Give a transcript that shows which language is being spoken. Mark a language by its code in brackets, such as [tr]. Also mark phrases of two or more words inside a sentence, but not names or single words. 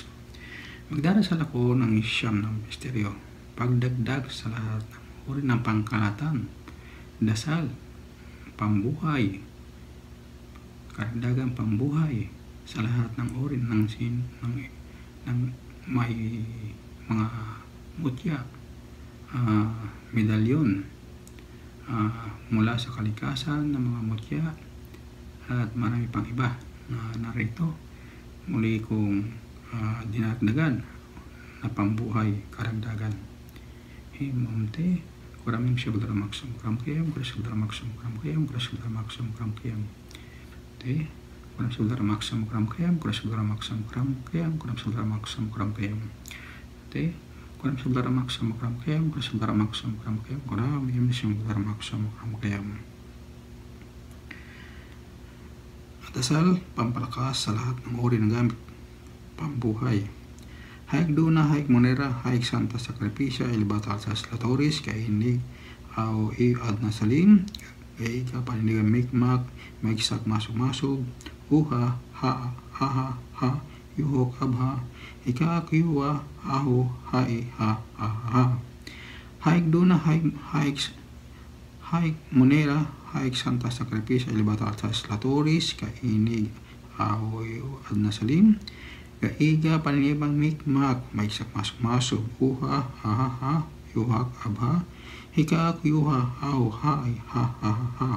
[tl] Magdarasal ako ng siyam ng misteryo, pagdagdag sa lahat ng uri ng pangkalahatan, dasal, pambuhay, karagdagan pambuhay sa lahat ng uri ng may mga mutya, medalyon, mula sa kalikasan ng mga mutya at marami pang iba na narito. Muli kong dinagdagan na pambuhay karagdagan. Himamte, kuraming syabdara maksum kramkayam, kurasabdara maksum kramkayam, kurasabdara maksum kramkayam. Te, kurasabdara maksum kramkayam, kurasabdara maksum kramkayam, kurasabdara maksum kramkayam. Te, kurasabdara maksum kramkayam, kurasabdara maksum kramkayam, kuraming syabdara maksum kramkayam. Dasal, pampalakas sa lahat ng uri ng gamit pambuhay. Haik Duna, Haik Monera, Haik Santa Sacrificia, Ilibata Alsas Latoris, Kainig, Ao Ad Nasalim, Kaika Paninigan Mikmak, Maisak Masug-Masug, Uha, Ha, Yuhok Abha, Ikak Yuwa, Ahu, Hai, Ha. Haik Duna, Haik Monera, Haik Santa Sacrificia, Ilibata Alsas Latoris, Kainig, Ao Ad Nasalim, Kaiga Panibang Mikmak, Maisak Masug-Masug, Uha, Ha, Yuhak Abha, Hikak Yuha, Au, Hai, Ha.